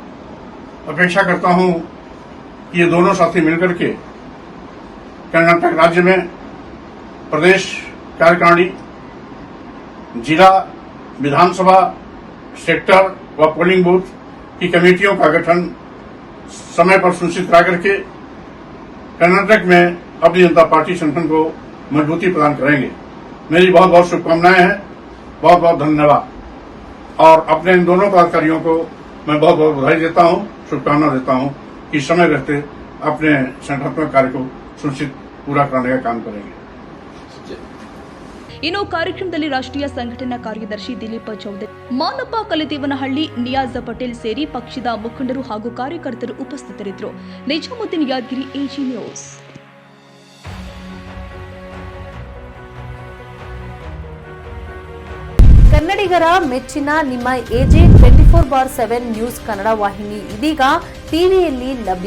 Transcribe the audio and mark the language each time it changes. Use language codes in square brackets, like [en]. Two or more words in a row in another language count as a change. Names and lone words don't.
[hi] अपेक्षा करता हूं कि ये दोनों साथी मिलकर के कर्नाटक राज्य में प्रदेश कार्यकारिणी, जिला, विधानसभा, सेक्टर व पोलिंग बूथ की कमेटियों का गठन समय पर सुनिश्चित करा करके कर्नाटक में अपनी जनता पार्टी संगठन को मजबूती प्रदान करेंगे. मेरी बहुत बहुत शुभकामनाएं हैं. बहुत बहुत धन्यवाद. और अपने इन दोनों पदाधिकारियों को मैं बहुत बहुत बधाई देता हूं, शुभकामना देता हूं कि समय रहते अपने संगठनात्मक कार्य को सुनिश्चित पूरा करने का काम करेंगे. [kn] ಇನ್ನು ಕಾರ್ಯಕ್ರಮದಲ್ಲಿ ರಾಷ್ಟ್ರೀಯ ಸಂಘಟನಾ ಕಾರ್ಯದರ್ಶಿ ದಿಲೀಪ್ ಚೌಧರಿ, ಮಾನಪ್ಪ ಕಲೆದೇವನಹಳ್ಳಿ, ನಿಯಾಜ್ ಪಟೇಲ್ ಸೇರಿ ಪಕ್ಷದ ಮುಖಂಡರು ಹಾಗೂ ಕಾರ್ಯಕರ್ತರು ಉಪಸ್ಥಿತರಿದ್ದರು. ನಿಜಾಮುದ್ದೀನ್ ಯಾದಗಿರಿ, ಎಜಿ ನ್ಯೂಸ್. ಕನ್ನಡಿಗರ ಮೆಚ್ಚಿನ ನಿಮ್ಮ ಎಜೆ 24/7 ನ್ಯೂಸ್ ಕನ್ನಡ ವಾಹಿನಿ ಇದೀಗ ಟಿವಿಯಲ್ಲಿ ಲಭ್ಯ.